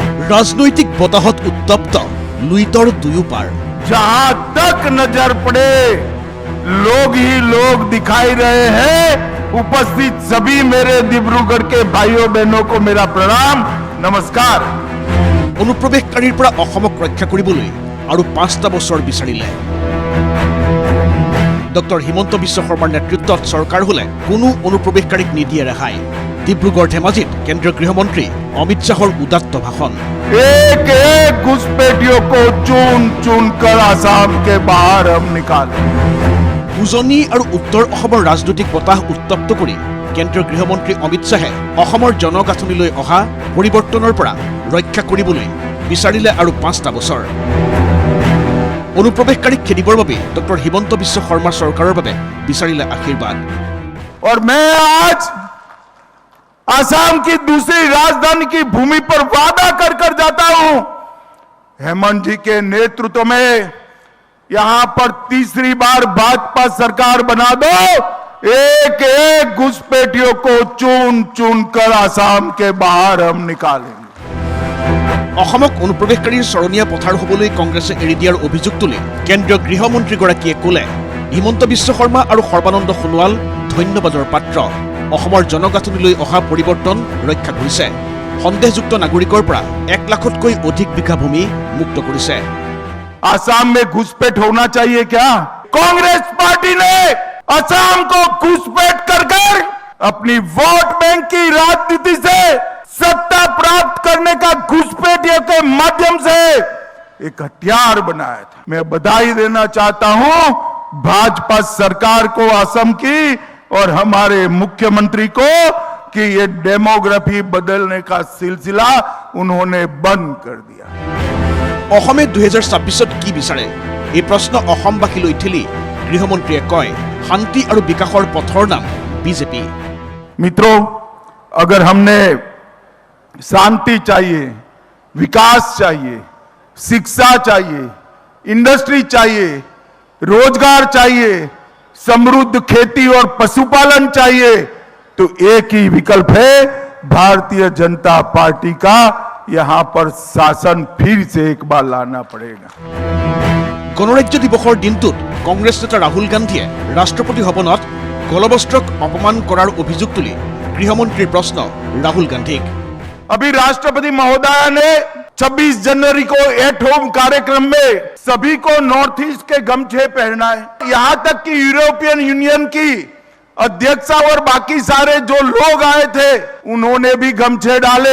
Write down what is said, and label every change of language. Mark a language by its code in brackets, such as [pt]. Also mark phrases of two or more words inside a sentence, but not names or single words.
[as] ৰাজনৈতিক বতাহত উত্তপ্ত লুইতৰ দুয়ো পাৰ। [hi] जहां तक नजर पड़े लोग ही लोग दिखाई रहे हैं। उपस्थित सभी मेरे डिब्रूगढ़ के भाइयों बहनों को मेरा प्रणाम, नमस्कार। [as] अनुप्रवेशकारीर পৰা অসমক ৰক্ষা কৰিবলৈ আৰু 5টা বছৰ বিচাৰিলে। ডক্টৰ হিমন্ত বিশ্ব শৰ্মাৰ নেতৃত্বত চৰকাৰ হলে কোনো অনুপ্ৰৱেশকাৰীক নিদিয়ে ৰেহাই। ডিব্ৰুগড় ধেমাজিত কেন্দ্ৰীয় গৃহমন্ত্ৰী অমিত শাহৰ উদাত্ত ভাষণ। [hi] एक एक घुसपैठियों को चुन चुन कर आसाम के बाहर हम निकाले। [as] উজনি আৰু উত্তৰ অসমৰ ৰাজনৈতিক বতাহ উত্তপ্ত কৰি কেন্দ্ৰীয় গৃহমন্ত্ৰী অমিত শাহে অসমৰ জনগাঁথনিলৈ অহা পৰিৱৰ্তনৰ পৰা ৰক্ষা কৰিবলৈ বিচাৰিলে আৰু 5টা বছৰ। অনুপ্ৰৱেশকাৰীক খেদিবৰ বাবে ডক্টৰ হিমন্ত বিশ্ব শৰ্মা চৰকাৰৰ বাবে বিচাৰিলে আশীৰ্বাদ। [hi] और मैं आज आसाम की दूसरी राजधानी की भूमि पर वादा कर कर जाता हूं, हेमंत जी के नेतृत्व में यहां पर तीसरी बार भाजपा सरकार बना दो। एक एक घुसपैठियों को चुन चुन कर आसाम के बाहर हम निकालेंगे। [as] অসমক অনুপ্ৰৱেশকাৰীৰ চৰণীয়া পথাৰ হ'বলৈ কংগ্ৰেছে এৰি দিয়াৰ অভিযোগ তুলি কেন্দ্ৰীয় গৃহমন্ত্ৰীগৰাকীয়ে ক'লে, হিমন্ত বিশ্ব শৰ্মা আৰু সৰ্বানন্দ সোণোৱাল ধন্যবাদৰ পাত্ৰ। অসমৰ জনগাঁথনিলৈ অহা পৰিৱৰ্তন ৰক্ষা কৰিছে। সন্দেহযুক্ত নাগৰিকৰ পৰা 1 লাখতকৈ অধিক বিঘা ভূমি মুক্ত কৰিছে। [hi] आसाम में घुसपैठ होना चाहिए क्या? कांग्रेस पार्टी ने असम को घुसपैठ कर कर अपनी वोट बैंक की राजनीति से सत्ता प्राप्त करने का घुसपैठियों के माध्यम से एक हथियार बनाया था। मैं बधाई देना चाहता हूं भाजपा सरकार को, असम की और हमारे मुख्यमंत्री को कि ये डेमोग्राफी बदलने का सिलसिला उन्होंने बंद कर दिया। [as] অসমে 2026ত কি বিচাৰে এই প্ৰশ্ন অসমবাসীলৈ ঠেলি গৃহমন্ত্ৰীয়ে কয়, শান্তি আৰু বিকাশৰ পথৰ নাম বিজেপি। [hi] मित्रों, अगर हमने शांति चाहिए, विकास चाहिए, शिक्षा चाहिए, इंडस्ट्री चाहिए, रोजगार चाहिए, समृद्ध खेती और पशुपालन चाहिए, तो एक ही विकल्प है भारतीय जनता पार्टी का। यहां पर शासन फिर से एक बार लाना पड़ेगा। [as] গণৰাজ্য দিৱসৰ দিনটোত কংগ্ৰেছ নেতা ৰাহুল গান্ধীয়ে ৰাষ্ট্ৰপতি ভৱনত গলবস্ত্ৰক অপমান কৰাৰ অভিযোগ তুলি গৃহমন্ত্ৰীৰ প্ৰশ্ন ৰাহুল গান্ধীক। [hi] अभी राष्ट्रपति महोदय ने 26 जनवरी को [en] at home [hi] कार्यक्रम में सभी को [en] North East [hi] के गमछे पहनाए। यहां तक कि यूरोपियन यूनियन की अध्यक्षा और बाकी सारे जो लोग आए थे उन्होंने भी गमछे डाले।